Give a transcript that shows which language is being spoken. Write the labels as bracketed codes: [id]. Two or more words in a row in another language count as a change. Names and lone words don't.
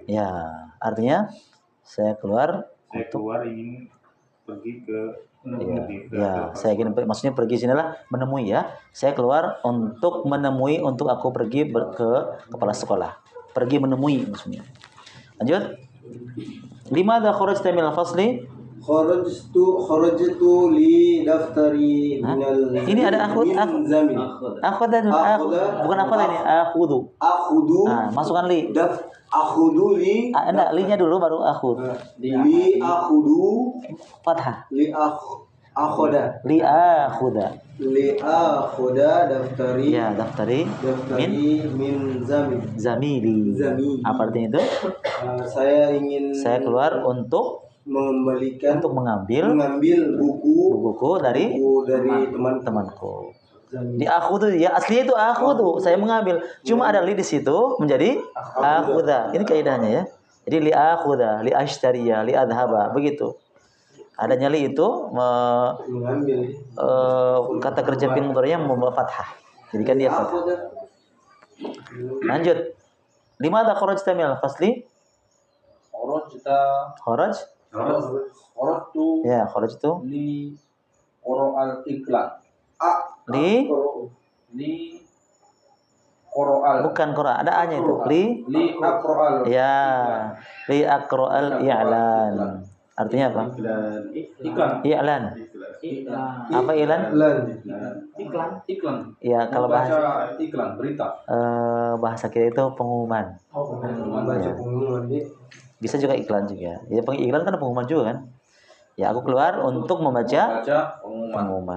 [id] Ya, artinya saya keluar ingin pergi ke mudir. Ya, saya ingin maksudnya pergi sinilah menemui ya. Saya keluar untuk menemui untuk aku pergi ke kepala sekolah. Pergi menemui maksudnya. Lanjut. [ar] لماذا خرجت من الفصل? خرجت لدفتري من [id] Ini ada akhud [ar] zamin. [id] Bukan akhud ini, akhudu. [ar] Akhudu. [id] Nah, masukkan li. [ar] آخذ لي. [id] Enggak, li-nya dulu baru akhud. [ar] لآخذ. [id] Fathah. [ar] لآخذ. لآخذ. لآخذ دفتري. Ya, daftari min zamili. [id] Apa artinya itu? Saya keluar untuk mengambil buku dari teman-temanku. Di aku tuh ya aslinya itu aku tuh saya mengambil. Cuma ada li di situ menjadi akhudha. Ini kaidahnya ya. Jadi [ar] لآخذ لأشتري لأذهب [id] begitu. Adanya li itu mengambil kata kerja [ar] فعل مضارع'nya [id] membawa fathah. Jadi kan dia fathah. Lanjut. [ar] لماذا خرجت من الفصل? Kharajtu ya, kharajtu لقرأ الإعلان. Li qoro'al. [id] bukan qora, ada a-nya itu. [ar] لأقرأ ال. Ya, لأقرأ الإعلان. [id] Artinya apa? Iklan. I'lan. Apa i'lan? Iklan. Ya, kalau bahasa iklan berita. Bahasa kita itu pengumuman. Baca pengumuman dia. Bisa juga iklan juga. Ya, iklan kan pengumuman juga kan? Ya, aku keluar untuk membaca pengumuman.